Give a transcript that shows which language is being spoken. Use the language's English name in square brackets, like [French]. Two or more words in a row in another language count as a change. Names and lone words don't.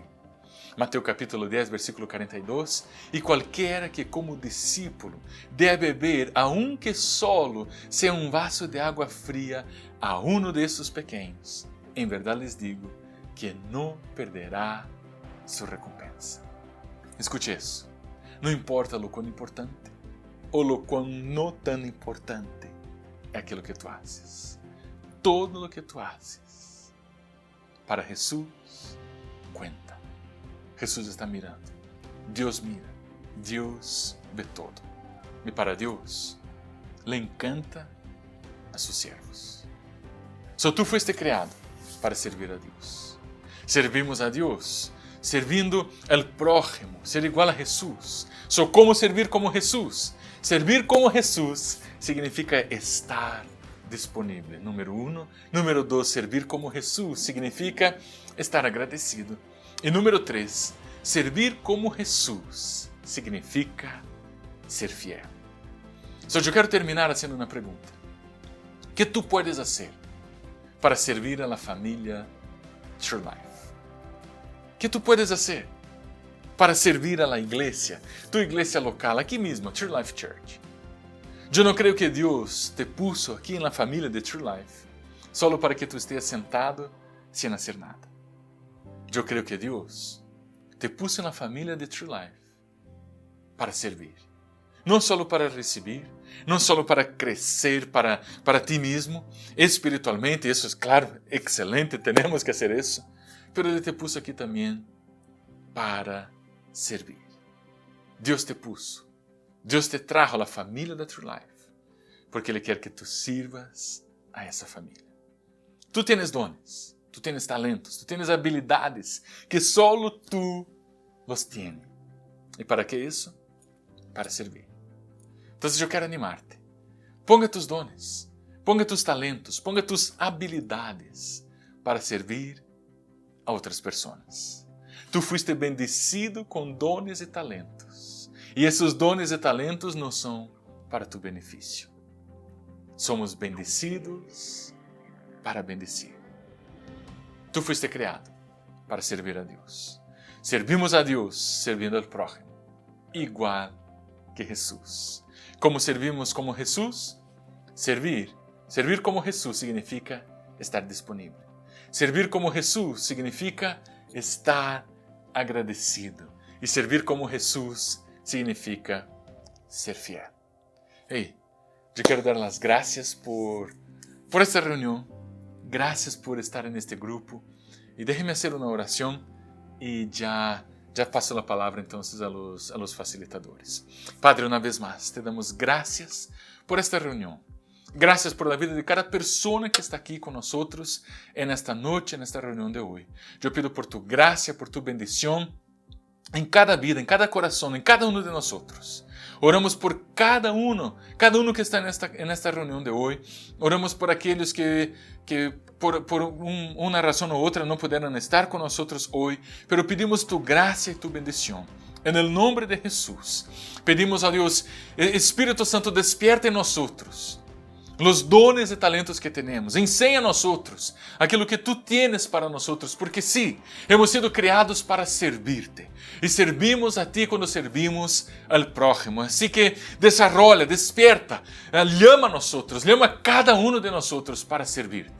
[Spanish] Mateo capítulo 10, versículo 42. Y cualquiera que como discípulo dé a beber, aunque solo sea un vaso de agua fría, a uno de estos pequeños, en verdad les digo que no perderá su recompensa. Escuche eso. No importa lo cuán importante o lo cuán no tan importante [Portuguese] é aquilo que [Spanish] tu haces. Todo lo que tu haces para Jesús cuenta. Jesús está mirando. Dios mira. Dios ve todo. Y para Dios le encanta a sus siervos. Tú fuiste creado para servir a Dios. Servimos a Dios servindo al prójimo, ser igual a Jesús. ¿Cómo servir como Jesús? Servir como Jesús significa estar disponible, número 1. Número 2, servir como Jesús significa estar agradecido. E número 3, servir como Jesús significa ser fiel. [Portuguese] Eu quero terminar haciendo uma pergunta. O que tu puedes fazer para servir [Spanish] a la familia [Portuguese] True Life? O que tu puedes fazer para servir [Spanish] a la iglesia, tu iglesia local, [Portuguese] aqui mesmo, True Life Church? Eu não creio que Deus [Spanish] te puso [Portuguese] aqui na família de True Life [Spanish] solo para que [Portuguese] tu estejas sentado sem fazer nada. Eu creio que Deus [Spanish] te puso [Portuguese] na família de True Life para servir. Não solo para receber, não solo para crescer para ti mesmo, espiritualmente, isso é claro, excelente, temos que fazer isso, mas Ele [Spanish] te puso [Portuguese] aqui também para servir. Deus [Spanish] te puso, [Portuguese] Deus [Spanish] te trajo [Portuguese] a família da True Life, porque Ele quer que tu sirvas a essa família. [Spanish] Tu tienes dones, tu tienes talentos, tu tienes habilidades que solo tu los tienes. [Portuguese] E para que isso? Para servir. Então, eu quero animar-te. [Spanish] Ponga tus dones, ponga tus talentos, ponga tus habilidades para servir [Portuguese] a outras pessoas. [Spanish] Tu fuiste bendecido com dones e talentos. [Portuguese] E esses dones e talentos não são para tu benefício. [Spanish] Somos bendecidos para bendecir. Tu fuiste [Portuguese] criado para servir a Deus. Servimos a Deus servindo ao prójimo, igual que Jesus. Como servimos como Jesus? Servir como Jesus significa estar disponível. Servir como Jesus significa estar agradecido. E servir como Jesus significa ser fiel. Ei, eu quero dar as graças por esta reunião. Graças por estar neste grupo. E déjeme fazer uma oração e já passo a palavra então [Spanish] a los facilitadores. [Portuguese] Padre, uma vez mais, te damos graças por esta reunião. [Spanish] Gracias por la vida de cada persona que está aquí con nosotros en esta noche, en esta reunión de hoy. Yo pido por tu gracia, por tu bendición em cada vida, [Portuguese] em cada coração, em cada um de nós. Oramos por cada um que está nesta reunião de hoje. Oramos por aqueles que por uma razão ou outra não puderam estar conosco hoje, [Spanish] pero pedimos [Portuguese] tu graça e tu bendição. [Spanish] En el nombre de Jesús, pedimos a Dios, Espíritu Santo, despierta [Portuguese] em nós os [Spanish] dones e talentos [Portuguese] que temos. Ensina a nós aquilo que [Spanish] tu tienes [Portuguese] para nós, porque sim, [Spanish] hemos sido [Portuguese] criados para servir-te. E servimos a ti quando servimos ao prójimo. Assim que [Spanish] desarrolla, despierta, llama [Portuguese] a nós, [Spanish] llama a [Portuguese] cada um de nós para servir-te.